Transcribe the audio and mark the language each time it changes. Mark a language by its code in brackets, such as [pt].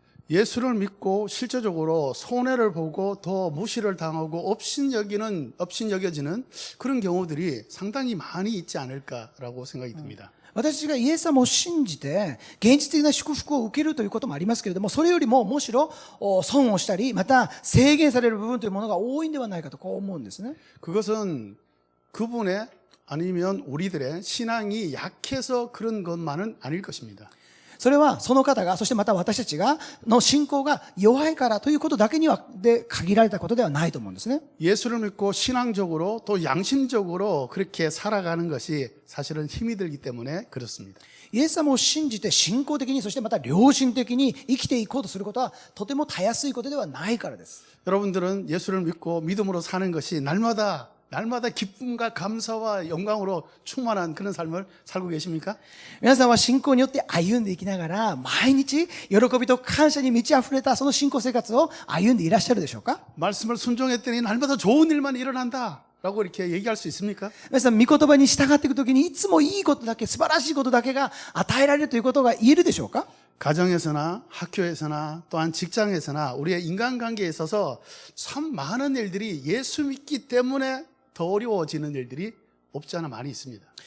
[ko] 예수를 믿고 실제적으로 손해를 보고 더 무시를 당하고 업신여겨지는 그런 경우들이 상당히 많이 있지 않을까라고 생각이 듭니다. [ja] 私がイエス様を信じて、現実的な祝福を受けるということもありますけれども、それよりもむしろ損をしたり、また制限される部分というものが多いんではないかとこう思うんですね。 [ko] 그것은 그분의 아니면 우리들의 신앙이 약해서 그런 것만은 아닐 것입니다. [ja] それはその方が、そしてまた私たちが、の信仰が弱いからということだけには、で限られたことではないと思うんですね。 [ko] 예수를 믿고 신앙적으로 또 양심적으로 그렇게 살아가는 것이 사실은 힘이 들기 때문에 그렇습니다. [ja] イエス様を信じて信仰的に、そしてまた良心的に生きていこうとすることは、とてもたやすいことではないからです。 [ko] 여러분들은 예수를 믿고 믿음으로 사는 것이 날마다 기쁨과 감사와 영광으로 충만한 그런 삶을 살고 계십니까? [ja] 皆さんは信仰によって歩んでいきながら、毎日喜びと感謝に満ち溢れたその信仰生活を歩んでいらっしゃるでしょうか？ [ko] 말씀을 순종했더니 날마다 좋은 일만 일어난다 라고 이렇게 얘기할 수 있습니까? [ja] 皆さん、御言葉に従っていくときに、いつもいいことだけ、素晴らしいことだけが与えられるということが言えるでしょうか？ [ko] 가정에서나 학교에서나 또한 직장에서나 우리의 인간관계에 있어서 참 많은 일들이 예수 믿기 때문에 더 어려워지는 일들이 없지 않아 많이 있습니다.